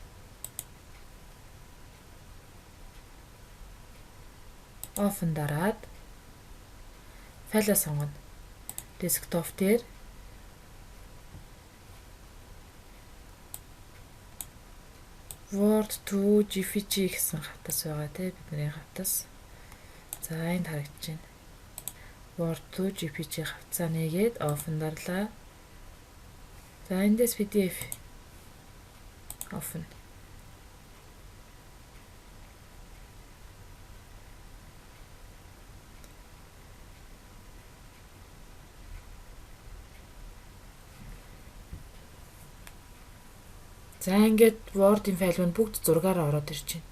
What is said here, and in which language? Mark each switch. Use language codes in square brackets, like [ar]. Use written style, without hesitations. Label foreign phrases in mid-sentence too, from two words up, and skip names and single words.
[mn] Open дараад файлаа сонгоно. Desktop дээр Word to JPG гэсэн хавтас байгаа тийм бидний хавтас. За энд харагдаж байна. Word to JPG хавцаа нэгээд Open дарлаа. За эндээс PDF Open. За ингээд Word-ийн файл нь бүгд зургаар ороод ирж байна.